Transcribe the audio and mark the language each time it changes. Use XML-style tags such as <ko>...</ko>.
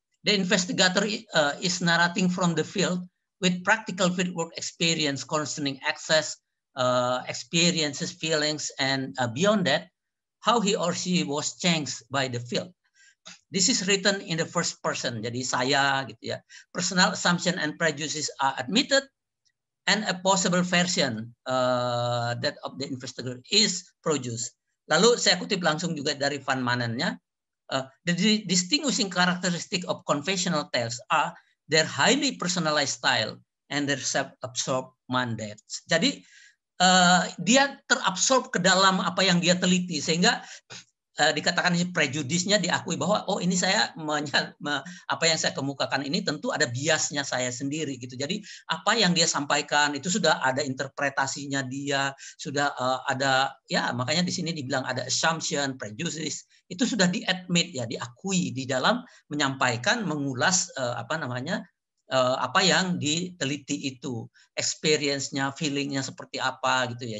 <en>The investigator is narrating from the field with practical fieldwork experience concerning access, experiences, feelings, and beyond that, how he or she was changed by the field. This is written in the first person.</en> <id>Jadi saya gitu ya.</id> <en>Personal assumption and prejudices are admitted, and a possible version that of the investigator is produced.</en> <id>Lalu saya kutip langsung juga dari Van Manennya.</id> <en>The distinguishing characteristic of confessional tales are their highly personalized style and their self-absorbed mandates.</en> <id>Jadi dia terabsorb ke dalam apa yang dia teliti, sehingga dikatakan prejudisnya diakui bahwa oh ini saya apa yang saya kemukakan ini tentu ada biasnya saya sendiri gitu. Jadi apa yang dia sampaikan itu sudah ada interpretasinya dia, sudah ada ya, makanya di sini dibilang ada assumption, prejudice, itu sudah di-admit ya, diakui di dalam menyampaikan, mengulas apa yang diteliti itu, experience-nya, feeling-nya seperti apa gitu ya.</id>